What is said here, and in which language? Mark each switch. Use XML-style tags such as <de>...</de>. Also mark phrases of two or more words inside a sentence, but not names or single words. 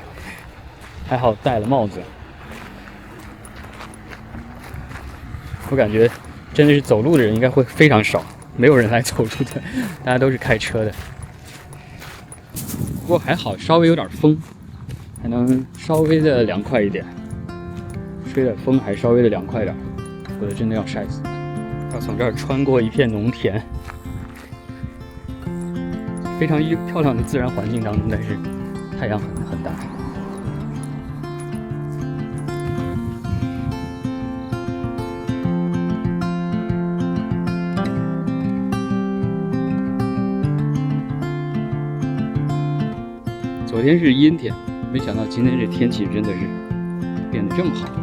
<zh>還好戴了帽子，我感覺真的是走路的人應該會非常少，沒有人來走路的，大家都是開車的。不過還好，稍微有點風，還能稍微的涼快一點，吹點風還稍微的涼快點。否則真的要曬死。要從這兒穿過一片農田，非常漂亮的自然環境當中，但是太陽很大。昨天是陰天，沒想到今天這天氣真的是變得這麼好。</zh>